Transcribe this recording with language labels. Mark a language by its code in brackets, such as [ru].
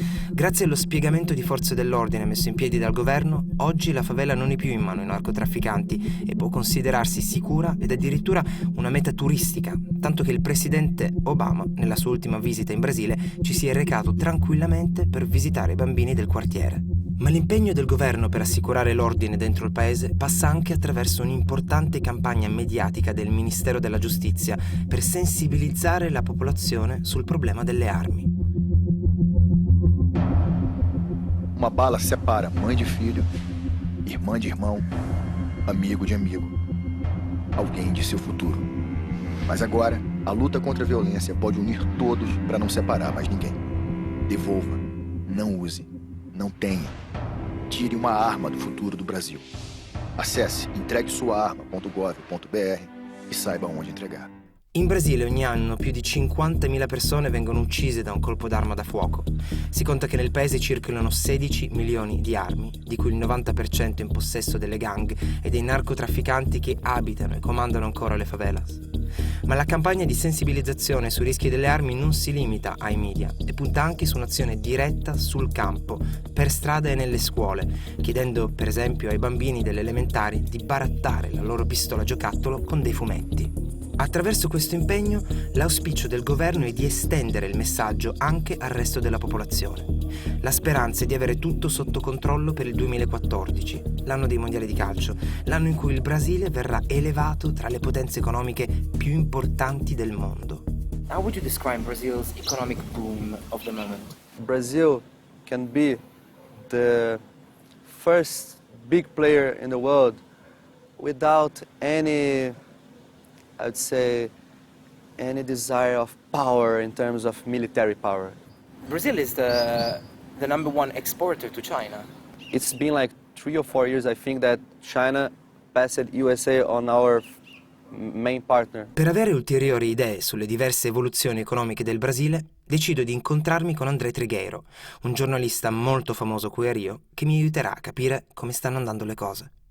[it] Grazie allo spiegamento di forze dell'ordine messo in piedi dal governo, oggi la favela non è più in mano ai narcotrafficanti e può considerarsi sicura ed addirittura una meta turistica, tanto che il presidente Obama, nella sua ultima visita in Brasile, ci si è recato tranquillamente per visitare i bambini del quartiere. Ma l'impegno del governo per assicurare l'ordine dentro il paese passa anche attraverso un'importante campagna mediatica del Ministero della Giustizia per sensibilizzare la popolazione sul problema delle armi. [pt] Uma bala separa mãe de filho, irmã de irmão, amigo de amigo, alguém de seu futuro. Mas agora, a luta contra a violência pode unir todos para não separar mais ninguém. Devolva, não use, não tenha. Tire uma arma do futuro do Brasil. Acesse entreguesuaarma.gov.br e saiba onde entregar. [it] In Brasile ogni anno più di 50.000 persone vengono uccise da un colpo d'arma da fuoco. Si conta che nel paese circolano 16 milioni di armi, di cui il 90% in possesso delle gang e dei narcotrafficanti che abitano e comandano ancora le favelas. Ma la campagna di sensibilizzazione sui rischi delle armi non si limita ai media e punta anche su un'azione diretta sul campo, per strada e nelle scuole, chiedendo per esempio ai bambini delle elementari di barattare la loro pistola giocattolo con dei fumetti. Attraverso questo impegno, l'auspicio del governo è di estendere il messaggio anche al resto della popolazione. La speranza è di avere tutto sotto controllo per il 2014, l'anno dei mondiali di calcio, l'anno in cui il Brasile verrà elevato tra le potenze economiche più importanti del mondo. [en] How would you describe Brazil's economic boom of the moment? Brazil can be the first big player in the world without any, I'd say, any desire of power in terms of military power. Brazil is the number one exporter to China. It's been like 3 or 4 years, I think, that China passed USA on our main partner. [it] Per avere ulteriori idee sulle diverse evoluzioni economiche del Brasile, decido di incontrarmi con André Trigueiro, un giornalista molto famoso qui a Rio, che mi aiuterà a capire come stanno andando le cose.